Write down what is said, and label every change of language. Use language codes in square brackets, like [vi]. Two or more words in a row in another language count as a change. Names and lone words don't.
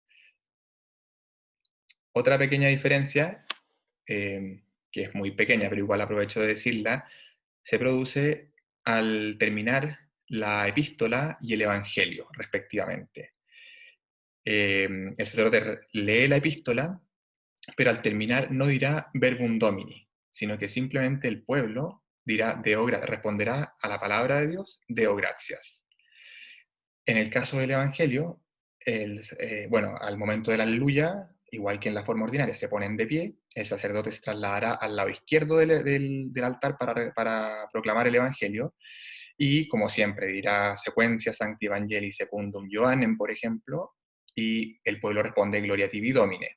[es] Otra pequeña diferencia, que es muy pequeña, pero igual aprovecho de decirla, se produce al terminar la epístola y el evangelio, respectivamente. El sacerdote lee la epístola, pero al terminar no dirá [la] verbum domini, [es] sino que simplemente el pueblo dirá responderá a la palabra de Dios, [la] deo gratias. [es] En el caso del Evangelio, bueno, al momento del aleluya, igual que en la forma ordinaria, se ponen de pie, el sacerdote se trasladará al lado izquierdo del altar para proclamar el Evangelio, y como siempre dirá secuencia [la] Sancti Evangelii Secundum Johannem, [es] por ejemplo, y el pueblo responde [la] Gloria tibi Domine.